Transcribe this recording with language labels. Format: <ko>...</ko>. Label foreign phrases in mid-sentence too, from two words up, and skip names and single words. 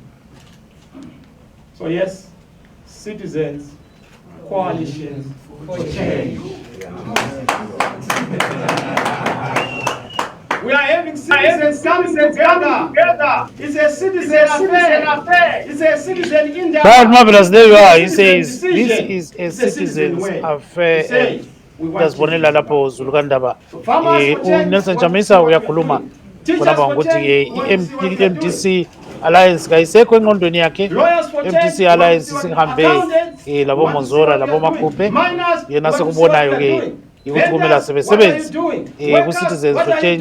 <en>So yes, citizens, coalitions for change. We are having citizens coming together. It's a citizen affair. It's a citizen in the Right, Marvellous, there you are. He says, this is a citizen's affair.</en> <nd>Ndazibonela lapho Zulukandaba. Nelson Chamisa uyakhuluma kulapha ngokuthi i-MDC Alliance kayisekho engqondweni yakhe. MDC Alliance sihambe labo Monzora labo Makhuphe yena sekubonayo ke ukuthi kumele asebenze ku-Citizens for Change.</nd>